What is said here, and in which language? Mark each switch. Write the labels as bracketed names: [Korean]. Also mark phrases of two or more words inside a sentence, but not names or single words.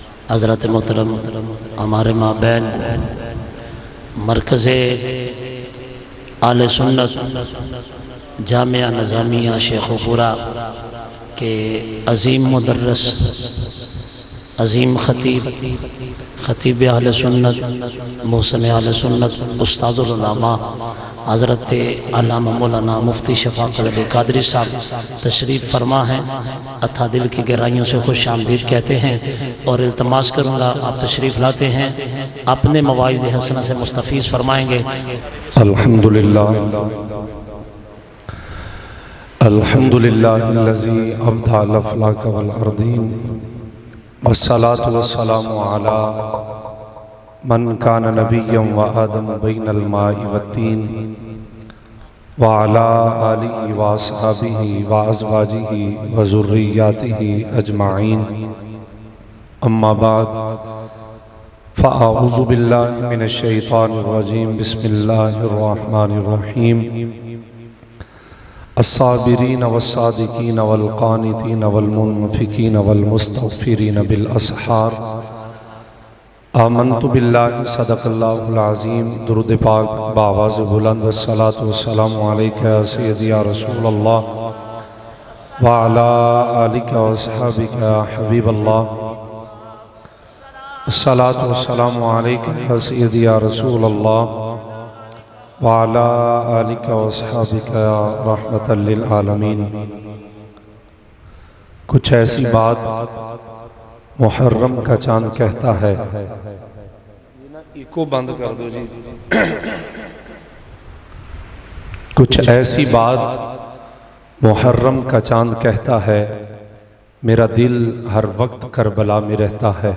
[Urdu] حضرت محترم ہمارے مابین مرکز اہل سنت جامعہ نظامیہ شیخوپورہ کے عظیم مدرس عظیم خطیب اہل سنت محسن اہل سنت استاذ العلماء حضرت علامہ مولانا مفتی شفاقت علی قادری صاحب تشریف فرما ہیں. اتھا دل کی گہرائیوں سے خوش آمدید کہتے ہیں اور التماس کروں گا آپ تشریف لاتے ہیں، اپنے مواعظ حسنہ سے مستفیض فرمائیں گے. [Arabic] الحمد لله الحمد لله الذي أبدع الأفلاك والأرضين والصلاة والسلام على من كان نبيا وآدم بين الماء والطين وعلى آله وأصحابه وأزواجه وذرياته أجمعين. أما بعد فأعوذ بالله من الشيطان الرجيم. بسم الله الرحمن الرحيم. الصابرين والصادقين والقانتين والمنفقين والمستغفرين بالأسحار. آمنت بالله صدق الله العظيم. [Urdu] درود پاک باآواز بلند [Arabic] والصلاة والسلام عليك يا سيدي يا رسول الله وعلى آلك وأصحابك يا حبيب الله. الصلاة والسلام عليك يا سيدي يا رسول الله وعلى آلك وأصحابك يا رحمة للعالمين. [Urdu] کچھ ایسی بات محرم کا چاند کہتا ہے. ایکو بند کر دو جی. کچھ ایسی بات محرم کا چاند کہتا ہے، میرا دل ہر وقت کربلا میں رہتا ہے.